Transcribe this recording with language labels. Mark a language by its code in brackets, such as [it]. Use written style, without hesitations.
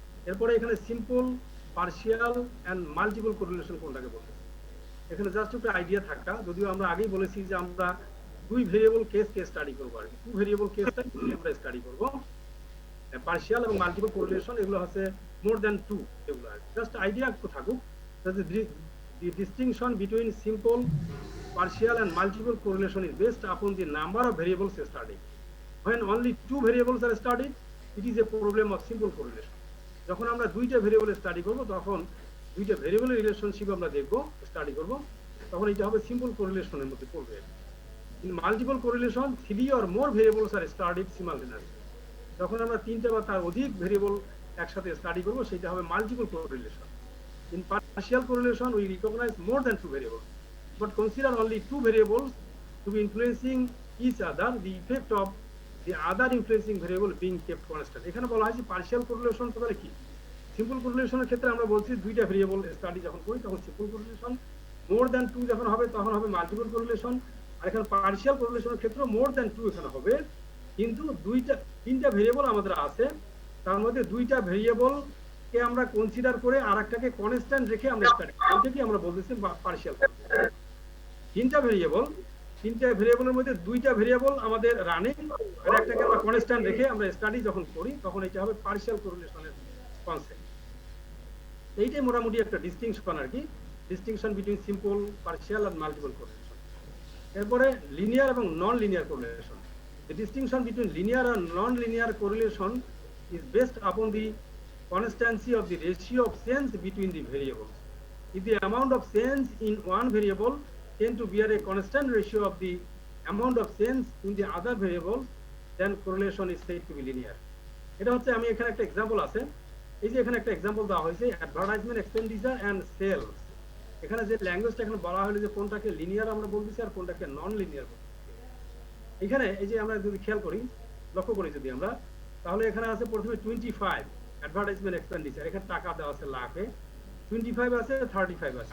[bn] এরপরে এখানে simple, partial and multiple correlation কোনটাকে বলতে, এখানে জাস্ট একটা আইডিয়া থাকা, যদিও আমরা আগেই বলেছি যে আমরা দুই ভেরিয়েবল কেস স্টাডি করবো আর কি, টু ভেরিয়েবল কেসটাই আমরা স্টাডি করবো। পার্শিয়াল এবং মাল্টিপল কোরিলেশন এগুলো হচ্ছে [en] more than two, [bn] এগুলো আর জাস্ট আইডিয়া একটু থাকুক। [en] The distinction between simple, partial and multiple correlation is based upon the number of variables studied. When only two variables are studied, it is a problem of simple correlation. [bn] যখন আমরা দুইটা variable study করব তখন দুইটা ভেরিয়েবলের relationship আমরা দেখব, study করব, তখন এটা হবে সিম্পল কোরিলেশনের মধ্যে পড়বে। [en] In multiple correlation 3 or more variables are studied simultaneously. [bn] যখন আমরা তিনটা বা তার অধিক ভেরিয়েবল একসাথে স্টাডি করব সেটা হবে multiple correlation. [en] In partial correlation, we recognize more than two variables, but consider only two variables to be influencing each other, the effect of the other influencing variable being kept constant. [bn] এখানে বলা হয় যে partial correlation তাহলে কি? Simple correlation এর ক্ষেত্রে আমরা বলছি দুইটা ভেরিয়েবল স্টাডি যখন করি তখন simple correlation, [en] more than two [bn] যখন হবে তখন হবে multiple correlation, আর এখানে partial correlation এর ক্ষেত্রে more than two এখানে হবে, কিন্তু তিনটা ভেরিয়েবল আমাদের আছে, তার মধ্যে দুইটা ভেরিয়েবল কে আমরা কনসিডার করে আরেকটাকে কনস্ট্যান্ট রেখে আমরা স্টাডি করি, এটাকে আমরা বলতেছি পার্শিয়াল। তিনটা ভেরিয়েবলের মধ্যে দুইটা ভেরিয়েবল আমাদের রানিং আর একটাকে আমরা কনস্ট্যান্ট রেখে আমরা স্টাডি যখন করি তখন এটা হবে পার্শিয়াল কোরিলেশনের কনসেপ্ট। এইটাই মোটামুটি একটা ডিস্টিংশন আর কি, ডিস্টিংশন বিটুইন সিম্পল, পার্শিয়াল আর মাল্টিপল কোরিলেশন। এরপরে লিনিয়ার এবং non linear correlation. [en] The distinction between linear and non-linear correlation is based upon the constancy of the ratio of change between the variables. If the amount of change in one variable tend to bear a constant ratio of the amount of change in the other variables, then correlation is said to be linear. [bn] এটা হচ্ছে আমি এখানে একটা example আছে, এই যে এখানে একটা এক্সাম্পল দেওয়া হয়েছে অ্যাডভার্টাইজমেন্ট এক্সপেন্ডিচার এন্ড সেলস। এখানে যে ল্যাঙ্গুয়েজটা এখানে বলা হলো যে কোনটাকে লিনিয়ার আমরা বলতেছি আর কোনটাকে নন লিনিয়ার বলতেছি। এখানে এই যে আমরা যদি খেয়াল করি, লক্ষ্য করি যদি আমরা, তাহলে এখানে আছে প্রথমে 25 অ্যাডভার্টাইজমেন্ট এক্সপেন্ডিচার, এখানে টাকা দেওয়া আছে লাখে, 25 আছে, 35 আছে।